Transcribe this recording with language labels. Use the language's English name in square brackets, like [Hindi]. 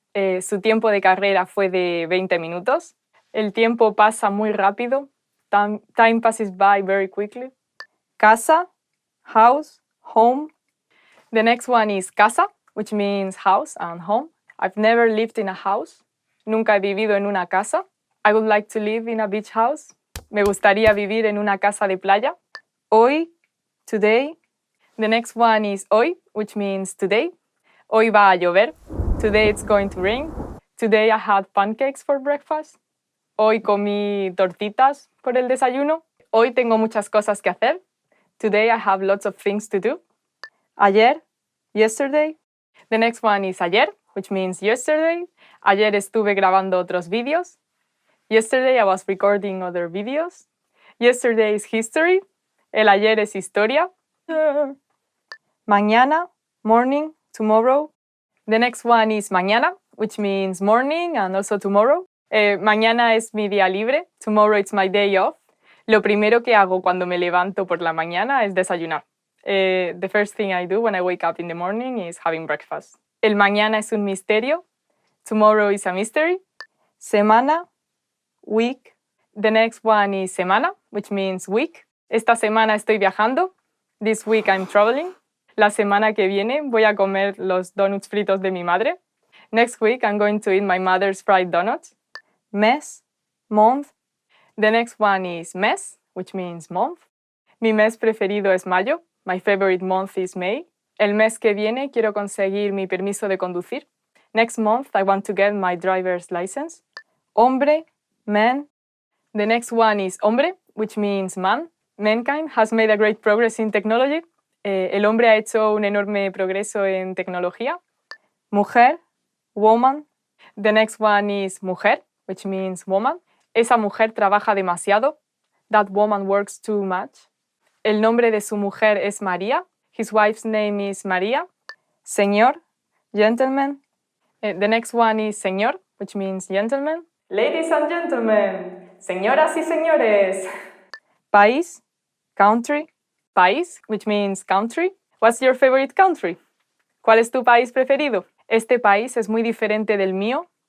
[Spanish] Su tiempo de carrera fue de 20 minutos. El tiempo pasa muy rápido. [English] Time passes by very quickly. Casa, house, home. The next one is casa, which means house and home. I've never lived in a house. [Spanish] Nunca he vivido en una casa. [English] I would like to live in a beach house. [Spanish] Me gustaría vivir en una casa de playa. Hoy, today. [English] The next one is hoy, which means today. [Spanish] Hoy va a llover. [English] Today it's going to rain. Today I had pancakes for breakfast. [Spanish] Hoy comí tortitas por el desayuno. Hoy tengo muchas cosas que hacer. [English] Today I have lots of things to do. Ayer, yesterday. The next one is ayer, which means yesterday. [Spanish] Ayer estuve grabando otros vídeos. [English] Yesterday I was recording other videos. Yesterday is history. [Spanish] El ayer es historia. Mañana, morning, tomorrow. [English] The next one is mañana, which means morning and also tomorrow. [Spanish] Mañana es mi día libre. [English] Tomorrow it's my day off. [Spanish] Lo primero que hago cuando me levanto por la mañana es desayunar. [English] The first thing I do when I wake up in the morning is having breakfast. [Spanish] El mañana es un misterio. [English] Tomorrow is a mystery. Semana, week. The next one is semana, which means week. [Spanish] Esta semana estoy viajando. [English] This week I'm traveling. [Spanish] La semana que viene voy a comer los donuts fritos de mi madre. [English] Next week I'm going to eat my mother's fried donuts. Mes, month. The next one is mes, which means month. [Spanish] Mi mes preferido es mayo. [English] My favorite month is May. [Spanish] El mes que viene quiero conseguir mi permiso de conducir. [English] Next month I want to get my driver's license. Hombre, man. The next one is hombre, which means man. Mankind has made a great progress in technology. [Spanish] El hombre ha hecho un enorme progreso en tecnología. Mujer, woman. [English] The next one is mujer, which means woman. [Spanish] Esa mujer trabaja demasiado. [English] That woman works too much. [Spanish] El nombre de su mujer es María. [English] His wife's name is María. Señor, gentleman. The next one is señor, which means gentleman. Ladies and gentlemen, [Spanish] señoras y señores. [English] País, country. País, which means country. What's your favorite country? [Spanish] ¿Cuál es tu país preferido? Este país es muy diferente del mío.